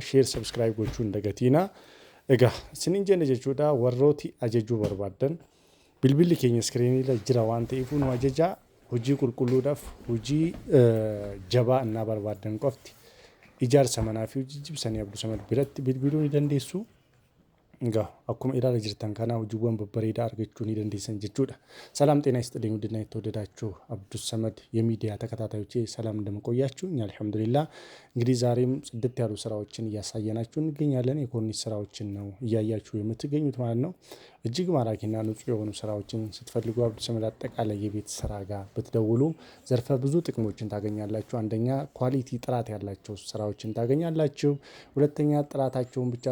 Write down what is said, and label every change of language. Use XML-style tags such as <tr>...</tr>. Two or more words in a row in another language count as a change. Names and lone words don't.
<en>Share subscribe</en> <om>gochuun dagatiina. Egaa isiniin jenne jechuudha warrooti ajajuu barbaadan bilbilli keenya iskiriinirra jira waan ta'eef nu ajajaa. Hojii qulqulluudhaaf hojii jabaa innaa barbaadan qofti ijaarsa manaa fi hojii jibsanii Abduu Samad biratti bilbiluu ni dandeessu. Akkuma ilaala jirtan kana hojiiwwan babbareedaa argachuu ni dandeessan jechuudha.</om> <am>ሰላም ጤና ይስጥልኝ ውድና የተወደዳችሁ አብዱስ ሰመድ የሚዲያ ተከታታዮቼ ሰላም እንደምቆያችሁ እኛ አልሐምዱሊላህ። እንግዲህ ዛሬም ጽድት ያሉ ስራዎችን እያሳየናችሁ እንገኛለን። የኮርኒስ ስራዎችን ነው እያያችሁ የምትገኙት ማለት ነው። እጅግ ማራኪና ንጹህ የሆኑ ስራዎችን ስትፈልጉ አብዱስ ሰመድ አጠቃላይ የቤት ስራ ጋር ብትደውሉ ዘርፈ ብዙ ጥቅሞችን ታገኛላችሁ። አንደኛ ኳሊቲ ጥራት ያላቸው ስራዎችን ታገኛላችሁ። ሁለተኛ ጥራታቸውን ብቻ</am>